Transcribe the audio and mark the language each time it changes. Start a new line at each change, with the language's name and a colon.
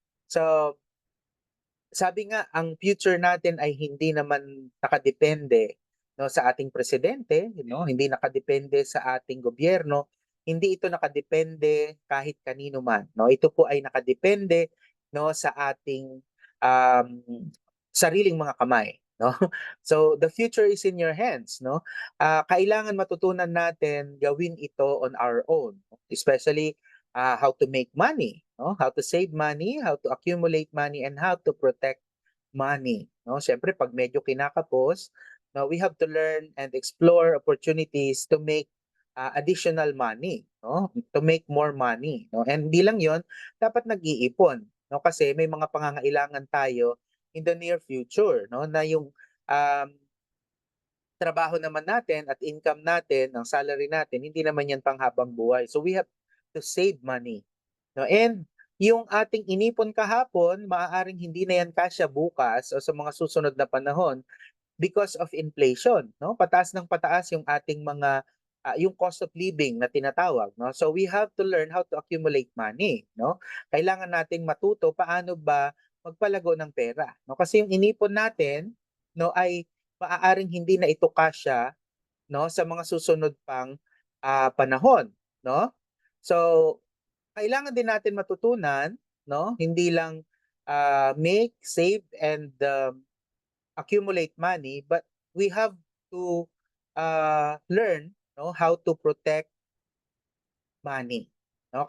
Filipino: So sabi nga, ang future natin ay hindi naman nakadepende, no, sa ating presidente, no, hindi nakadepende sa ating gobyerno, hindi ito nakadepende kahit kanino man, no. Ito po ay nakadepende, no, sa ating um, sariling mga kamay, no?
English: So the future is in your hands, no?
Filipino: Kailangan matutunan natin gawin ito
English: on our own, especially how to make money, no? How to save money, how to accumulate money, and how to protect money, no?
Filipino: Siyempre, pag medyo kinakapos,
English: no, we have to learn and explore opportunities to make additional money, no? To make more money,
Filipino: no? And hindi lang 'yon, dapat nag-iipon, no? Kasi may mga pangangailangan tayo
English: in the near future,
Filipino: no? Na yung trabaho naman natin at income natin, ang salary natin, hindi naman yan panghabang buhay.
English: So we have to save money, no?
Filipino: And yung ating inipon kahapon, maaaring hindi na yan kasya bukas o sa mga susunod na panahon
English: because of inflation,
Filipino: no? Pataas ng pataas yung ating mga yung
English: cost of living
Filipino: na tinatawag, no?
English: So we have to learn how to accumulate money, no?
Filipino: Kailangan nating matuto paano ba magpalago ng pera, no? Kasi yung inipon natin, no, ay maaaring hindi na ito kasya, no, sa mga susunod pang panahon, no? So kailangan din natin matutunan, no, hindi lang
English: make, save, and accumulate money, but we have to learn, no, how to protect money. No?